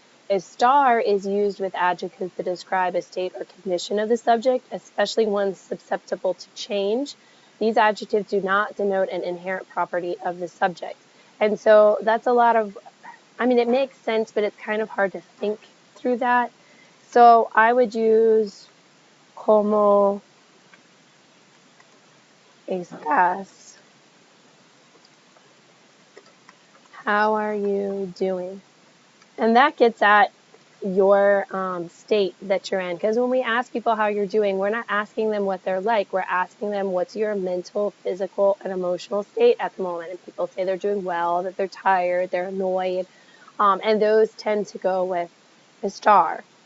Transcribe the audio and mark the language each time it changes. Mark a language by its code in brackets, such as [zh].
[en] Estar is used with adjectives that describe a state or condition of the subject, especially ones susceptible to change. These adjectives do not denote an inherent property of the subject. And so that's a lot of, I mean, it makes sense, but it's kind of hard to think through that. So I would use [es] ¿Cómo estás? [en] How are you doing? And that gets at your state that you're in. Because when we ask people how you're doing, we're not asking them what they're like. We're asking them what's your mental, physical, and emotional state at the moment. And people say they're doing well, that they're tired, they're annoyed. And those tend to go with estar.